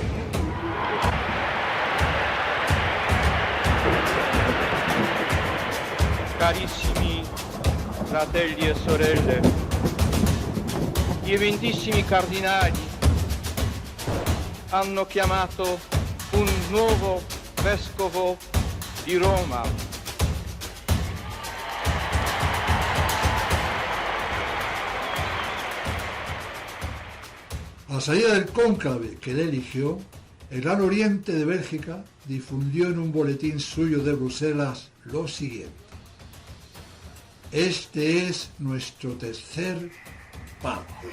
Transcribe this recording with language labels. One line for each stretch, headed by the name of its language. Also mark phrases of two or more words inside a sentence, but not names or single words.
Italian: Carissimi fratelli e sorelle, gli eminentissimi cardinali hanno chiamato un nuovo vescovo di Roma.
Spanish: A la salida del cónclave que le eligió, el Gran Oriente de Bélgica difundió en un boletín suyo de Bruselas lo siguiente: este es nuestro tercer Papa.